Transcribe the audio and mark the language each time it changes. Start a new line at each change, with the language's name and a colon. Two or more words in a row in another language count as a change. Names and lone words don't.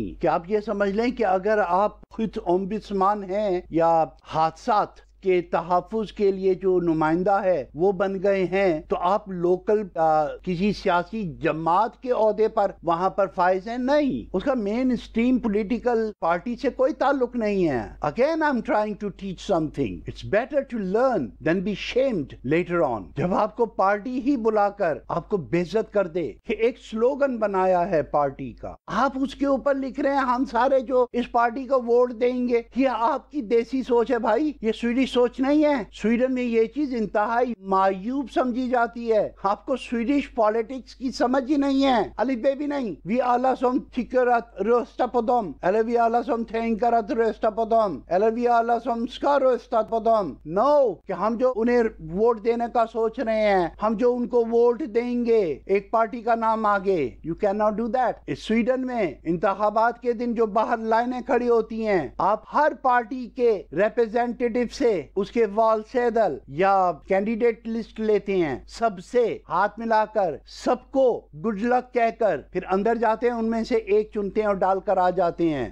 Urdu: کہ آپ یہ سمجھ لیں کہ اگر آپ خود اومبڈسمان ہیں یا حادثات کے تحفظ کے لیے جو نمائندہ ہے وہ بن گئے ہیں تو آپ لوکل کسی سیاسی جماعت کے عہدے پر وہاں پر فائز ہیں. نہیں، اس کا
English: mainstream political party
Urdu: سے کوئی تعلق نہیں ہے.
English: again I'm trying to teach something. It's better to learn than be shamed later on.
Urdu: جب آپ کو پارٹی ہی بلا کر آپ کو بے عزت کر دے کہ ایک سلوگن بنایا ہے پارٹی کا، آپ اس کے اوپر لکھ رہے ہیں ہم سارے جو اس پارٹی کو ووٹ دیں گے. یہ آپ کی دیسی سوچ ہے بھائی، یہ سویڈش سوچ نہیں ہے. سویڈن میں یہ چیز انتہائی معیوب سمجھی جاتی ہے. آپ کو
English: Swedish politics
Urdu: کی سمجھ ہی نہیں ہے. الف بے بھی نہیں.
Swedish: وی alla som tycker att rösta på dem, eller vi alla som tänker att rösta på dem, eller vi alla som ska rösta på dem.
Urdu: No, کہ ہم جو انہیں ووٹ دینے کا سوچ رہے ہیں، ہم جو ان کو ووٹ دیں گے ایک پارٹی کا نام آگے.
English: You cannot do that.
Urdu: اس سویڈن میں انتخابات کے دن جو باہر لائنیں کھڑی ہوتی ہیں، آپ ہر پارٹی کے ریپرزینٹیٹیو سے اس کے وال سیدل یا
English: candidate list
Urdu: لیتے ہیں، سب سے ہاتھ ملا کر سب کو
English: good luck
Urdu: کہہ کر پھر اندر جاتے ہیں، ان میں سے ایک چنتے ہیں اور ڈال کر آ جاتے ہیں.